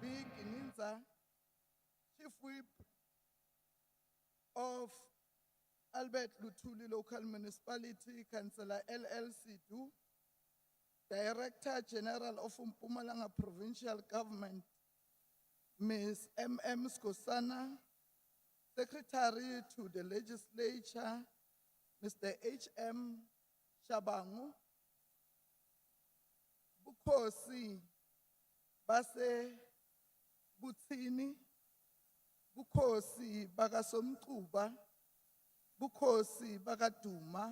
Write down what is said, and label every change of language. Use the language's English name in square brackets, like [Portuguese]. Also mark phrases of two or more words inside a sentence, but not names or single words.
[English] Gininza, Chief Whip of Albert Luthuli Local Municipality, Councillor L.L. Sidu, Director General of Mpumalanga Provincial Government, Ms. M.M. Skosana, Secretary to the Legislature, Mr. H.M. [Swati] Shabangu, Bukhosi Base Butsini, Bukhosi Bagasomkuba, Bukhosi Bagaduma,